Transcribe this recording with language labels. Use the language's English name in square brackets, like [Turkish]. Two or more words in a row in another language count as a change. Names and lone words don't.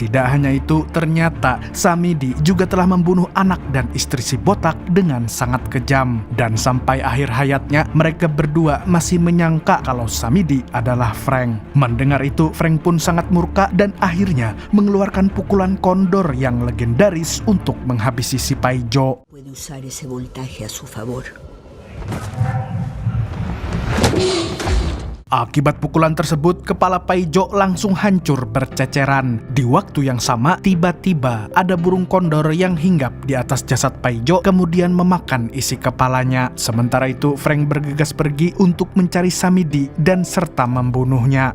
[Indonesian] Tidak hanya itu, ternyata Samidi juga telah membunuh anak dan istri si botak dengan sangat kejam. Dan sampai akhir hayatnya, mereka berdua masih menyangka kalau Samidi adalah Frank. Mendengar itu, Frank pun sangat murka dan akhirnya mengeluarkan pukulan kondor yang legendaris untuk menghabisi si Paijo. [Spanish] Puede usar ese voltaje a su favor. [Indonesian] Akibat pukulan tersebut, kepala Paijo langsung hancur berceceran. Di waktu yang sama, tiba-tiba ada burung kondor yang hinggap di atas jasad Paijo, kemudian memakan isi kepalanya. Sementara itu, Frank bergegas pergi untuk mencari Samidi dan serta membunuhnya.